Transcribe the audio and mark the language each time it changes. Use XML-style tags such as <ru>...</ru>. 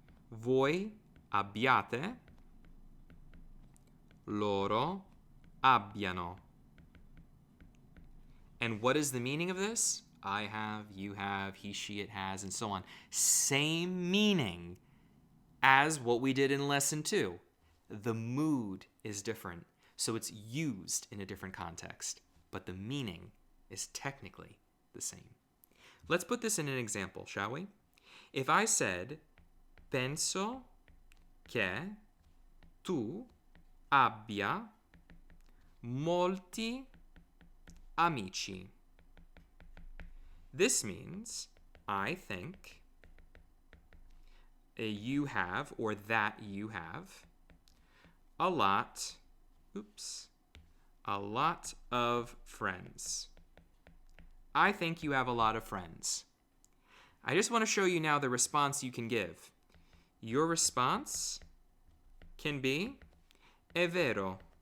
<it>Voi abbiate, loro abbiano.</it> <en>And what is the meaning of this? I have, you have, he, she, it has, and so on. Same meaning as what we did in lesson 2. The mood is different, so it's used in a different context, but the meaning is technically the same. Let's put this in an example, shall we? If I said,</en> <it>penso che tu abbia molti amici.</it> <en>This means I think you have, or that you have, a lot of friends. I think you have a lot of friends. I just want to show you now the response you can give. Your response can be,</en> <it>è vero.</it>